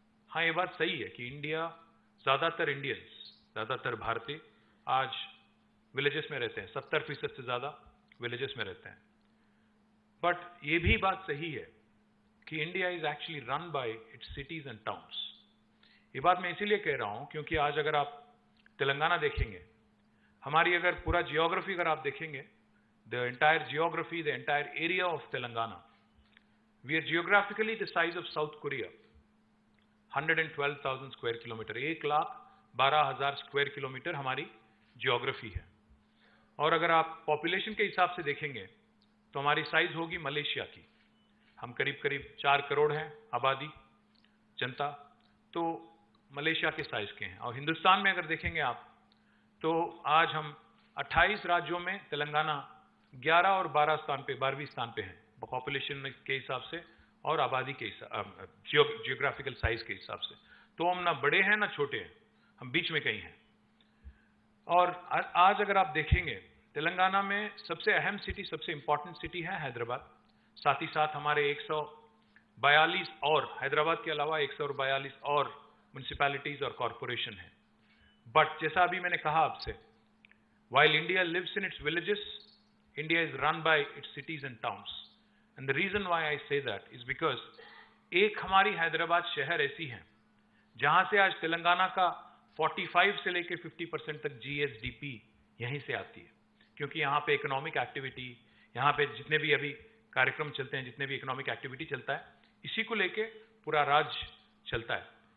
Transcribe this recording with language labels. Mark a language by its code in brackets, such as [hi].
[hi] हाँ, ये बात सही है कि ज़्यादातर इंडियंस, ज़्यादातर भारतीय आज विलेजेस में रहते हैं. 70% से ज़्यादा विलेजेस में रहते हैं. बट ये भी बात सही है कि [en] India is actually run by its cities and towns. [hi] ये बात मैं इसीलिए कह रहा हूँ क्योंकि आज अगर आप तेलंगाना देखेंगे, हमारी अगर पूरा जियोग्राफी अगर आप देखेंगे, [en] the entire geography, the entire area of Telangana, we are geographically the size of South Korea, 112,000 square kilometer, [hi] 1,12,000 square kilometre हमारी जियोग्राफी है। और अगर आप पॉपुलेशन के हिसाब से देखेंगे तो हमारी साइज होगी मलेशिया की। हम करीब करीब 4 करोड़ हैं आबादी, जनता, तो मलेशिया के साइज के हैं। और हिंदुस्तान में अगर देखेंगे आप तो आज हम 28 राज्यों में तेलंगाना 11 और 12 स्थान पे, 12वीं स्थान पे हैं पॉपुलेशन के हिसाब से और आबादी के हिसाब, जियोग्राफिकल साइज के हिसाब से। तो हम ना बड़े हैं ना छोटे हैं, हम बीच में कहीं हैं। और आज अगर आप देखेंगे तेलंगाना में सबसे अहम सिटी, सबसे इंपॉर्टेंट सिटी है हैदराबाद। साथ ही साथ हमारे 142 और, हैदराबाद के अलावा 142 और म्यूनिसिपैलिटीज और कॉरपोरेशन है। बट जैसा अभी मैंने कहा आपसे, [en] while India lives in its villages, India is run by its cities and towns. And the reason why I say that is because [hi] एक हमारी हैदराबाद शहर ऐसी है जहां से आज तेलंगाना का 45 से लेकर 50% तक GSDP यहीं से आती है। क्योंकि यहाँ पे इकोनॉमिक एक्टिविटी, यहाँ पे जितने भी अभी कार्यक्रम चलते हैं, जितने भी इकोनॉमिक एक्टिविटी चलता है, इसी को लेके पूरा राज्य चलता है।